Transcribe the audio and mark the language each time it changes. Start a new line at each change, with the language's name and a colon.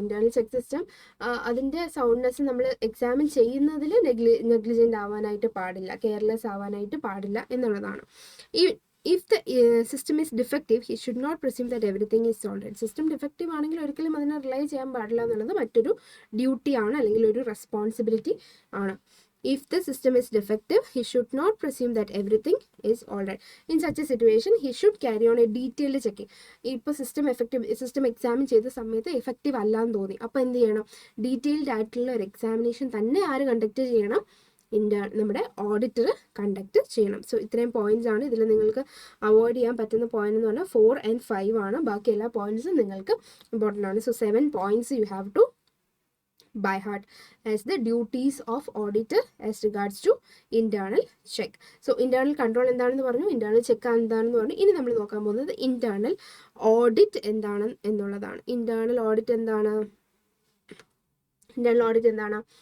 Malayalam: Internal check system അതിൻ്റെ soundness നമ്മൾ examine ചെയ്യുന്നതിൽ നെഗ്ലിജൻ്റ് ആവാനായിട്ട് പാടില്ല, കെയർലെസ് ആവാനായിട്ട് പാടില്ല എന്നുള്ളതാണ്.
English: If the system is defective, he should not presume that everything is solved.
Malayalam: System defective ആണെങ്കിൽ ഒരിക്കലും അതിനെ റിലൈ ചെയ്യാൻ പാടില്ല എന്നുള്ളത് മറ്റൊരു ഡ്യൂട്ടിയാണ് അല്ലെങ്കിൽ ഒരു റെസ്പോൺസിബിലിറ്റി ആണ്.
English: If the system is defective, he should not presume that everything is all right. In such a situation, he should carry on a detailed checking.
Malayalam: ഇപ്പോൾ സിസ്റ്റം എക്സാമിൻ ചെയ്ത സമയത്ത് എഫക്റ്റീവ് അല്ലാന്ന് തോന്നി, അപ്പോൾ എന്ത് ചെയ്യണം, ഡീറ്റെയിൽഡ് ആയിട്ടുള്ള ഒരു എക്സാമിനേഷൻ തന്നെ ആര് കണ്ടക്ട് ചെയ്യണം, നമ്മുടെ ഓഡിറ്റർ കണ്ടക്ട് ചെയ്യണം. സോ ഇത്രയും പോയിന്റ്സ് ആണ് ഇതിൽ നിങ്ങൾക്ക് അവോയ്ഡ് ചെയ്യാൻ പറ്റുന്ന പോയിന്റ് എന്ന് പറഞ്ഞാൽ 4 and 5 ആണ്. ബാക്കി എല്ലാ പോയിന്റ്സും നിങ്ങൾക്ക് ഇമ്പോർട്ടൻ്റ് ആണ്.
English: So 7 points you have to by heart as the duties of auditor as regards to internal check.
Malayalam: So internal control എന്താണെന്ന് പറഞ്ഞു, internal check എന്താണെന്ന് പറഞ്ഞു. ഇനി നമ്മൾ നോക്കാൻ പോകുന്നത് internal audit എന്താണ് എന്നുള്ളതാണ്. internal audit എന്താണ്? Internal audit എന്താണ്?